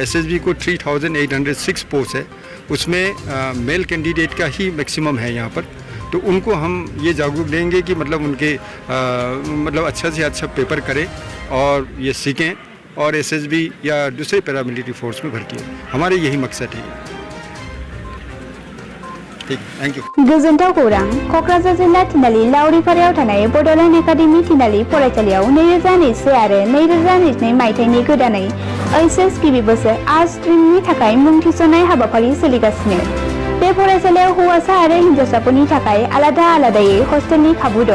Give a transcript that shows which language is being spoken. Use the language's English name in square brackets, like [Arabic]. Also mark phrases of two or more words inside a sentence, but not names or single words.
[Hindi] एसएसबी को 3,806 पोस्ट है, उसमें [English] male candidate [Hindi] का ही मैक्सिमम है यहाँ पर। तो उनको हम ये जागरूक देंगे कि मतलब उनके मतलब अच्छा से अच्छा पेपर करें और ये सीखें और एसएसबी या दूसरे [English] paramilitary force [Hindi] में भर्ती हो। हमारे यही मकसद है। [English] thank you. [Bodo] गोजोनथाव खौरां कक्राझार जिल्ला थिनालि लावरिपारायाव थानाय बड'लेण्ड एकाडेमि थिनालि फरायसालियाव 2021 आरो 2022 मायथाइनि गोदानै ओइचएस गिबि बोसोर [English] arts streamni [Bodo] थाखाय मुं थिसननाय हाबाफारि सोलिगासिनो। बे फरायसालियाव हौवासा आरो हिनजावसाफोरनि थाखाय आलादा आलादायै हस्टेलनि खाबु दं।